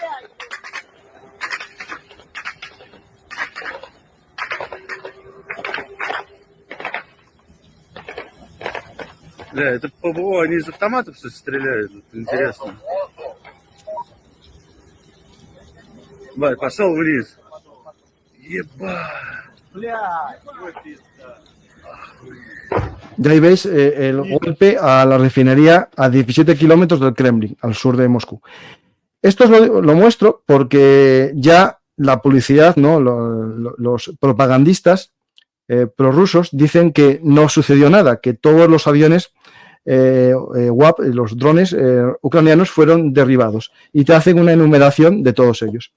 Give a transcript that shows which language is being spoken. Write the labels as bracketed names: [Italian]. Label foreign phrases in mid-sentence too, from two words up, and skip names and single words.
[Russian] Бля, это ПВО, они из автоматов все стреляют, это интересно. Бать, пошел вниз. Ебать. [Spanish] Ya ahí veis el golpe a la refinería a 17 kilómetros del Kremlin, al sur de Moscú. Esto lo muestro porque ya la publicidad, ¿no? Los propagandistas prorrusos dicen que no sucedió nada, que todos los aviones WAP, los drones ucranianos fueron derribados, y te hacen una enumeración de todos ellos.